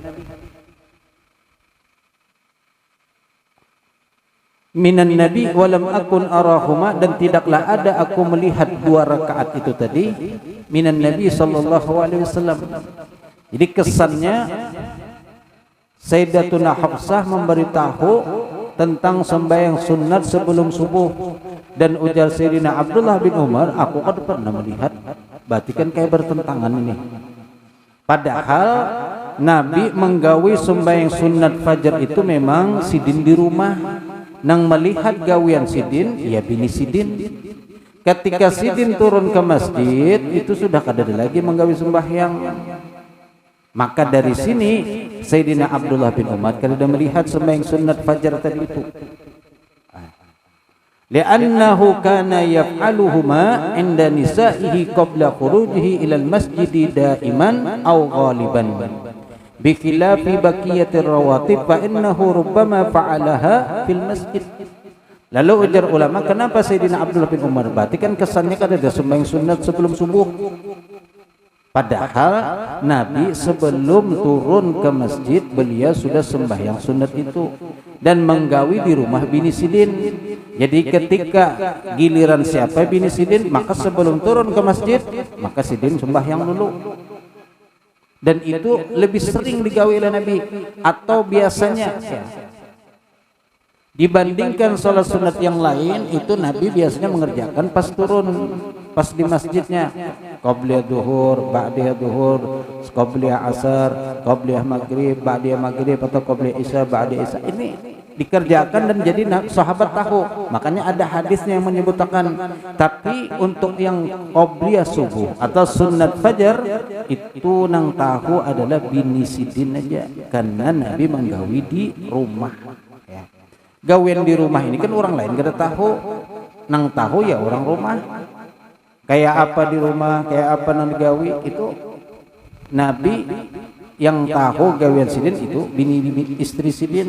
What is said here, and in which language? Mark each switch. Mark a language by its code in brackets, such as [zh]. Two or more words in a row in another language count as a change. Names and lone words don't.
[ar] من النبي ولم أكن أراهما, [id] dan tidaklah ada aku melihat 2 rakaat itu tadi [ar] من النبي صلى الله عليه وسلم. [id] Jadi kesannya Sayyidatuna Hafsah memberitahu tentang sembahyang sunat sebelum subuh, dan ujar Sayyidina Abdullah bin Umar, aku kan pernah melihat. Berarti kan kayak bertentangan ini. Padahal Nabi menggawi sembahyang sunat fajar itu memang sidin di rumah. Nang melihat gawian sidin, ya bini sidin. Ketika sidin turun ke masjid, itu sudah kada ada lagi menggawi sembahyang. Maka dari sini Sayyidina Abdullah bin Umar kalau sudah melihat sembahyang sunat fajar tadi itu, [ar] لأنه كان يفعلهما عند نسائه قبل خروجه إلى المسجد دائما أو غالبا بخلاف باقي الرواتب فإنه ربما فعلها في المسجد. [id] Lalu ujar ulama, kenapa Sayyidina Abdullah bin Umar? Berarti kan kesannya kan ada sembahyang sunat sebelum subuh. Padahal Nabi sebelum turun ke masjid, beliau sudah sembahyang sunat itu dan menggawi di rumah bini sidin. Jadi ketika giliran siapa bini sidin, maka sebelum turun ke masjid, maka sidin sembahyang dulu. Dan itu lebih sering digawi oleh Nabi, atau biasanya dibandingkan sholat sunat yang lain, itu Nabi biasanya mengerjakan pas turun. pas di masjidnya, qabliyah duhur, ba'diyah duhur, qabliyah asar, qabliyah maghrib, ba'diyah maghrib, atau qabliyah isya, ba'diyah isya. Ini dikerjakan dan jadi sahabat tahu. Makanya ada hadisnya yang menyebutkan. Tapi untuk yang qabliyah subuh atau sunat fajar itu nang tahu adalah bini sidin aja, karena Nabi menggawi di rumah. Ya. Gawen di rumah ini kan orang lain gak tahu, nang tahu ya orang rumah. Kayak apa di rumah, kayak apa nang digawi itu Nabi yang tahu gawean sidin itu bini istri sidin.